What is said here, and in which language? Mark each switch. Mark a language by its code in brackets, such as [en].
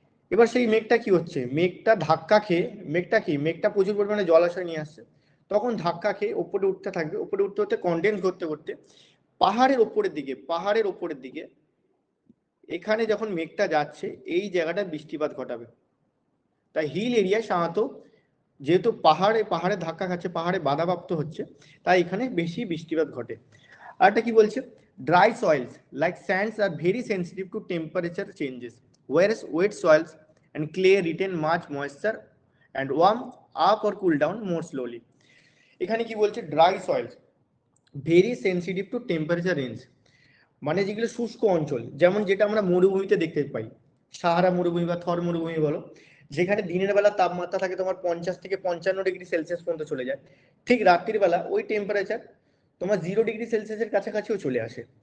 [bn] এবার সেই মেঘটা কি হচ্ছে, মেঘটা ধাক্কা খেয়ে, মেঘটা প্রচুর পরিমাণে জলাশয় নিয়ে আসছে, তখন ধাক্কা খেয়ে ওপরে উঠতে থাকবে, ওপরে উঠতে উঠতে কন্ডেন্স করতে করতে পাহাড়ের ওপরের দিকে এখানে যখন মেঘটা যাচ্ছে এই জায়গাটা বৃষ্টিপাত ঘটাবে। তাই হিল এরিয়ায় সাধারণত, যেহেতু পাহাড়ে ধাক্কা খাচ্ছে, পাহাড়ে বাধাপ্রাপ্ত হচ্ছে, তাই এখানে বেশি বৃষ্টিপাত ঘটে। আরেকটা কি বলছে, [en] Dry soils like sands are very sensitive to temperature changes whereas wet soils and clay retain much moisture and warm up or cool down more slowly। [bn] এখানে কি বলছে, [en] dry soils very sensitive to temperature range, [bn] মানে যেগুলো শুষ্ক অঞ্চল, যেমন যেটা আমরা মরুভূমিতে দেখতে পাই, সাহারা মরুভূমি বা থর মরুভূমি বলো, যেখানে দিনের বেলা তাপমাত্রা থাকে তোমার 50 থেকে 55 ডিগ্রি সেলসিয়াস পর্যন্ত চলে যায়, ঠিক রাত্রির বেলা ওই টেম্পারেচার তোমার 0 ডিগ্রি সেলসিয়াসের কাছাকাছিও চলে আসে।